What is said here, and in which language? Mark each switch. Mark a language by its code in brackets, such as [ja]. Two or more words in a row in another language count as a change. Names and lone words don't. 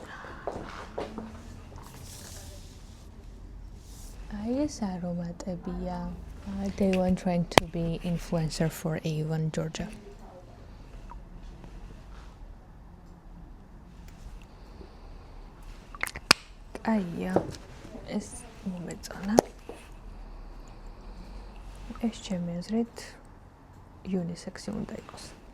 [ka] აი ეს არომატებია. [en] Day one trying to be influencer for Avon, Georgia. [ka] აია ეს მომეწონა. ეს ჩემი აზრით unisex უნდა იყოს.